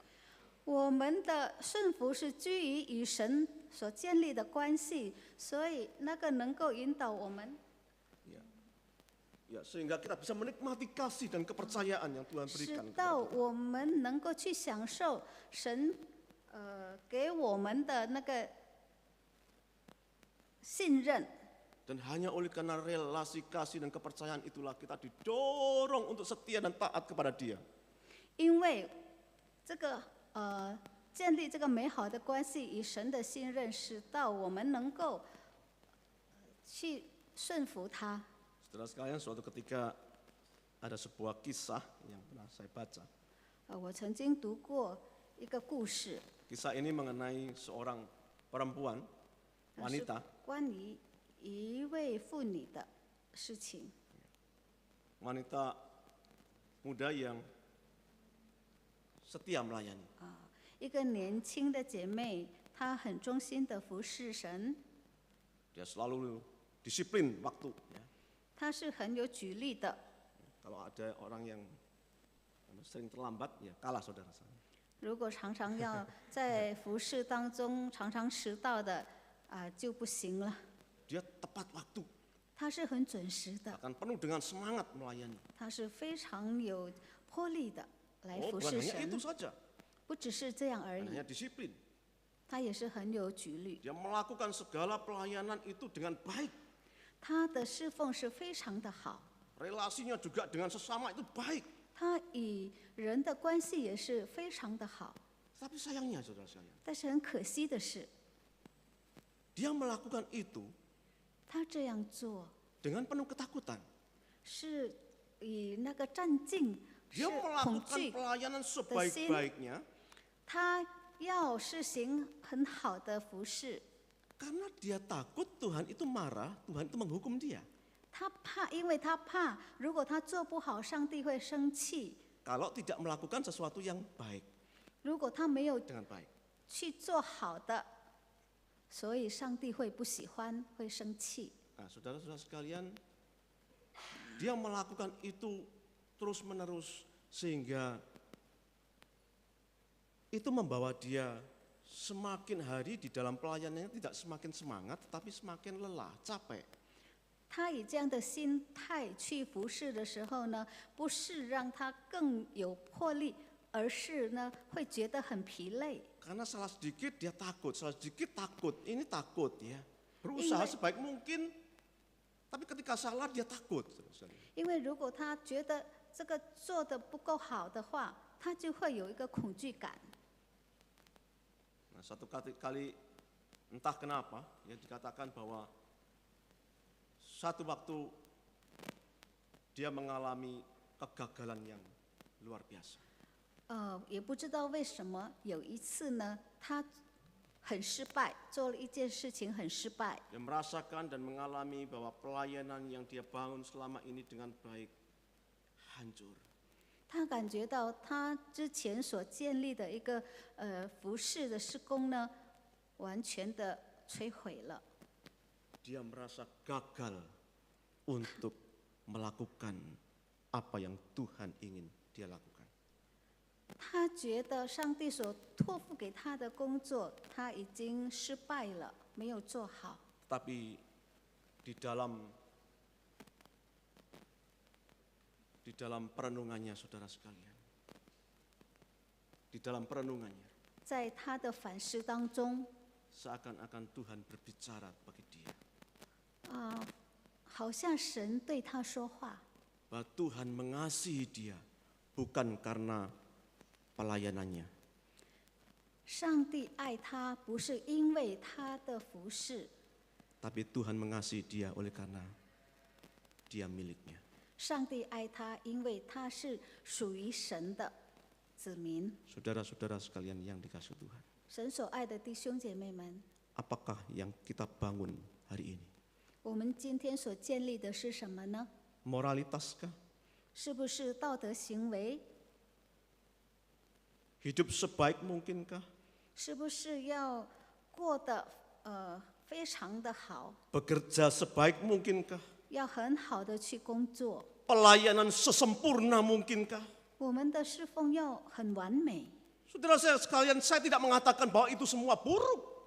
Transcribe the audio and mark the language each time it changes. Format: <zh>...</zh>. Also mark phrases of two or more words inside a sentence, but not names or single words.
<zh>我们的顺服是基于与神所建立的关系，所以那个能够引导我们，</zh> <id>Ya, sehingga kita bisa menikmati kasih dan kepercayaan yang Tuhan</id> <zh>使</zh> <id>berikan</id> <zh>到</zh> <id>kepada kita.</id> <zh>我们能够去享受神给我们的那个信任。</zh> <id>Dan hanya oleh karena relasi kasih dan kepercayaan itulah kita didorong untuk setia dan taat kepada Dia.</id> <zh>因为这个建立这个美好的关系与神的信任，使到我们能够去顺服他。</zh> <id>Saudara sekalian, suatu ketika ada sebuah kisah yang pernah saya baca.</id> <zh>我曾经读过一个故事，</zh> <id>Kisah ini mengenai seorang perempuan,</id> <zh>是</zh> <id>wanita,</id> <zh>关于一位妇女的事情。</zh> <id>wanita muda yang setia melayani.</id> <zh>一个年轻的姐妹，她很忠心的服侍神，</zh> <id>Dia selalu disiplin waktu. Ya.</id> <zh>她是很有举例的。</zh> <id>Kalau ada orang yang sering terlambat, ya kalah saudara saya.</id> <zh>如果常常要在服侍当中常常迟到的就不行了。</zh> <id>Dia tepat waktu,</id> <zh>她是很准时的，</zh> <id>akan penuh dengan semangat melayani.</id> <zh>她是非常有魄力的来</zh> <id>Oh,</id> <zh>服</zh> <id>bukan</id> <zh>侍</zh> <id>hanya</id> <zh>神</zh> <id>itu，saja,</id> <zh>不只是这样而</zh> <id>bukan</id> <zh>已，</zh> <id>hanya disiplin.</id> <zh>她也是很有举例。</zh> <id>Dia melakukan segala pelayanan itu dengan baik.</id> <zh>她的侍奉是非常的好，</zh> <id>Relasinya juga dengan sesama itu baik.</id> <zh>她与人的关系也是非常的好。</zh> <id>Tapi sayangnya saudara sekalian,</id> <zh>但是很可惜的是，</zh> <id>dia melakukan itu</id> <zh>她这样做</zh> <id>dengan penuh ketakutan.</id> <zh>是以那个战境，是</zh> <id>Dia</id> <zh>恐</zh> <id>melakukan</id> <zh>惧，</zh> <id>pelayanan sebaik-baiknya</id> <zh>她要实行很好的服侍。</zh> <id>karena dia takut Tuhan itu marah, Tuhan itu menghukum dia.</id> <zh>她怕，因为她怕，如果她做不好，上帝会生气；</zh> <id>Kalau tidak melakukan sesuatu yang baik</id> <zh>如果她没有</zh> <id>dengan baik.</id> <zh>去做好的，所以上帝会不喜欢，会生气。</zh> <id>Nah, saudara-saudara sekalian, dia melakukan itu terus-menerus sehingga itu membawa dia semakin hari di dalam pelayanannya tidak semakin semangat, tetapi semakin lelah, capek.</id> <zh>他以这样的心态去服侍的时候呢，不是让他更有魄力，而是呢会觉得很疲累。</zh> <id>Karena salah sedikit dia takut, salah sedikit takut, ini takut ya. Berusaha Ingat. sebaik mungkin, tapi ketika salah dia takut.</id> <zh>因为如果他觉得这个做的不够好的话，他就会有一个恐惧感。</zh> <id>Nah, satu kali entah kenapa ya dikatakan bahwa satu waktu dia mengalami kegagalan yang luar biasa.</id> <zh>也不知道为什么有一次呢，他很失败，做了一件事情很失败。</zh> <id>Dia merasakan dan mengalami bahwa pelayanan yang dia bangun selama ini dengan baik hancur.</id> <zh>他感觉到他之前所建立的一个服事的施工呢，完全的摧毁了。</zh> <id>Dia merasa gagal untuk melakukan apa yang Tuhan ingin dia lakukan.</id> <zh>他觉得上帝所托付给他的工作，他已经失败了，没有做好。</zh> <id>Tapi di dalam perenungannya, saudara sekalian, di dalam perenungannya,</id> <zh>在他的反思当中，</zh> <id>seakan-akan Tuhan berbicara bagi dia,</id> <zh>好像神对他说话，</zh> <id>bahwa Tuhan mengasihi dia bukan karena pelayanannya,</id> <zh>上帝爱他不是因为他的服事，</zh> <id>tapi Tuhan mengasihi dia oleh karena dia miliknya.</id> <zh>上帝爱他，因为他是属于神的子民。</zh> <id>Saudara-saudara sekalian yang dikasihi Tuhan,</id> <zh>神所爱的弟兄姐妹们，</zh> <id>apakah yang kita bangun hari ini?</id> <zh>我们今天所建立的是什么呢？</zh> <id>Moralitaskah?</id> <zh>是不是道德行为？</zh> <id>Hidup sebaik mungkinkah?</id> <zh>是不是要过得非常的好？</zh> <id>Bekerja sebaik mungkinkah?</id> <zh>要很好的去工作？</zh> <id>Pelayanan sesempurna mungkinkah?</id> <zh>我们的侍奉要很完美。</zh> <id>Saudara saya sekalian, saya tidak mengatakan bahwa itu semua buruk.</id>